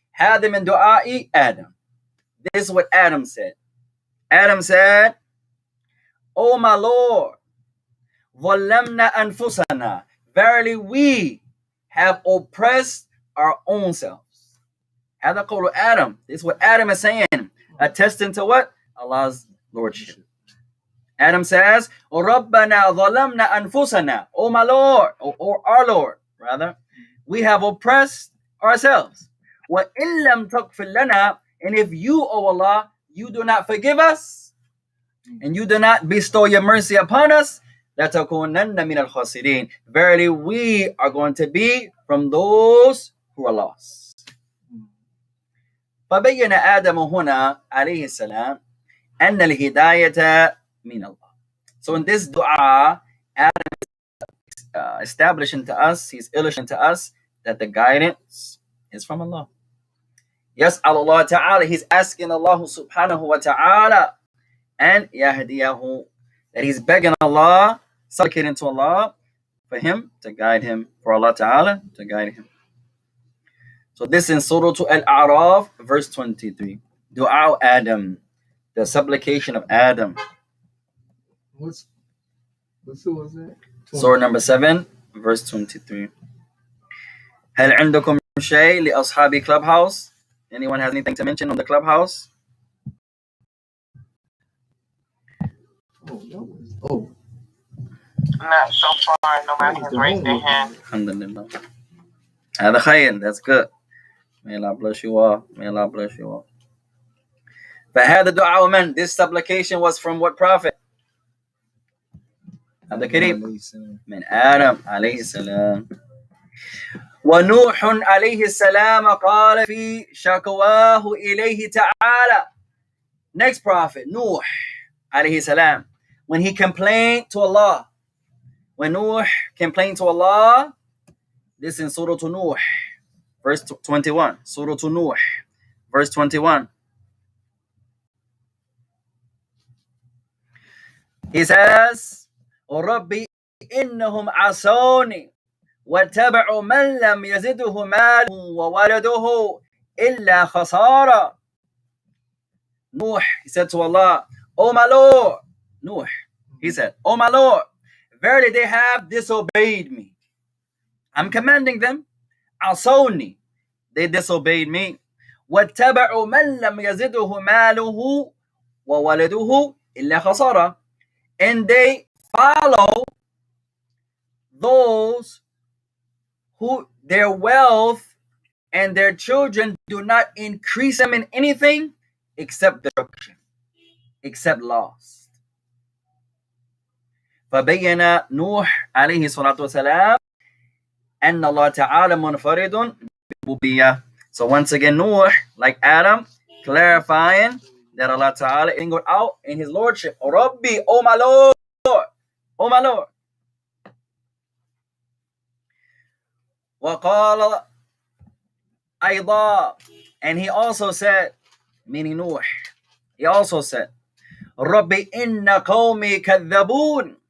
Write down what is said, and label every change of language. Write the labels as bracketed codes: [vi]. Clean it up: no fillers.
[ar] هذا من دعاء Adam. [en] This is what Adam said. Adam said, O my Lord, [ar] ظَلَمْنَا أَنفُسَنَا, [en] verily we have oppressed our own selves. [ar] هذا قول Adam. [en] This is what Adam is saying, attesting to what? Allah's Lordship. Adam says, [ar] رَبَّنَا ظَلَمْنَا أَنفُسَنَا, [en] O my Lord, or our Lord, rather, we have oppressed ourselves. [ar] وَإِن لَمْ تَغْفِرْ لَنَا, [en] and if you, O Allah, you do not forgive us, and you do not bestow your mercy upon us, [ar] لَتَكُونَنَّ مِنَ الْخَاسِرِينَ, [en] verily we are going to be from those who are lost. [ar] فَبَيَّنَ آدَمُ هُنَا عليه السلام أَنَّ الْهِدَايَةَ min Allah. [en] So in this dua, Adam is establishing to us, he's illustrating to us that the guidance is from Allah. Yes, Allah Ta'ala, he's asking Allah subhanahu wa ta'ala and yahdiyahu, that he's begging Allah, supplicating to Allah for him to guide him, for Allah Ta'ala to guide him. So this in Surah Al-A'raf, verse 23. Dua Adam, the supplication of Adam. What surah was that? Surah number 7, verse 23. [ar] هل عندكم شيء لأصحاب Clubhouse? [en] Anyone has anything to mention on the Clubhouse? Oh. Not so far. Nobody has raised their hand. Alhamdulillah. [ar] هذا خير. [en] That's good. May Allah bless you all. May Allah bless you all. [ar] فهذا دعاء من? [en] This supplication was from what prophet? [ar] عبد الكريم. من آدم عليه السلام. ونوح عليه السلام قال في شكواه إليه تعالى. [en] Next prophet, Nuh عليه السلام. When he complained to Allah. When Nuh complained to Allah, this in Surah to Nuh, verse 21. Surah to Nuh, verse 21. He says, [ar] رَبِّ إِنَّهُمْ عَصَوْنِي وَاتَّبَعُوا مَنْ لَمْ يَزِدْهُ مَالُهُ وَوَلَدُهُ إِلَّا خَسَارًا. [en] Nuh, he said to Allah, "Oh my Lord," Nuh, he said, "Oh my Lord, verily they have disobeyed me. I'm commanding them. [ar] عصوني, [en] they disobeyed me. [ar] وَاتَّبَعُوا مَنْ لَمْ يَزِدْهُ مَالُهُ وَوَلَدُهُ إِلَّا خَسَارًا." [en] And they follow those who their wealth and their children do not increase them in anything except destruction, except loss. [ar] فبين نوح عليه الصلاة والسلام أن الله تعالى منفرد بالربوبية. [en] So once again, Nuh, like Adam, clarifying that Allah Ta'ala angled out in his lordship. Oh Rabbi, oh my Lord, oh my Lord. [ar] وقال أيضا, [en] and he also said, meaning Nuh, he also said, [ar] Rabbi inna qawmi kadhabun.